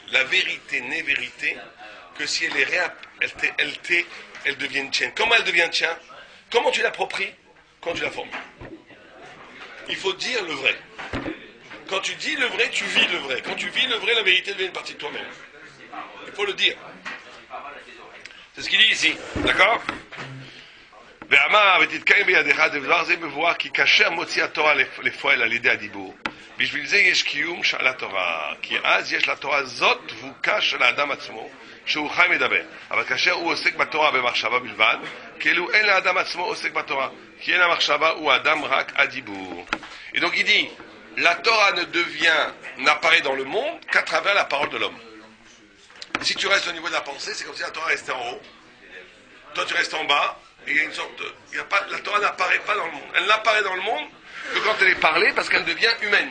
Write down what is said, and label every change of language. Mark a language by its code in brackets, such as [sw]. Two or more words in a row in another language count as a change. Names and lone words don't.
[fr] La vérité n'est vérité que si elle est réelle, elle devient tienne. Comment elle devient tienne? Comment tu l'appropries? Quand tu la formes. Il faut dire le vrai. Quand tu dis le vrai, tu vis le vrai. Quand tu vis le vrai, la vérité devient une partie de toi-même. Il faut le dire. C'est ce qu'il dit ici. D'accord? [he] ואמר ותתקיים בידיך דבר זה מבואר כי כאשר מוציא התורה לפועל על ידי הדיבור בשביל זה יש קיום של התורה, כי אז יש לתורה זאת דבוקה של האדם עצמו, שהוא חי מדבר. אבל כאשר הוא עוסק בתורה במחשבה בלבד, כאילו אין לאדם עצמו עוסק בתורה, כי אין המחשבה הוא אדם רק הדיבור. [fr] Et donc il dit, la Torah n'apparaît dans le monde qu'à travers la parole de l'homme. Si tu restes au niveau de la pensée, c'est comme si la Torah restait en haut. Toi tu restes en bas, et il y a une sorte de... la Torah n'apparaît pas dans le monde. Elle n'apparaît dans le monde que quand elle est parlée, parce qu'elle devient humaine.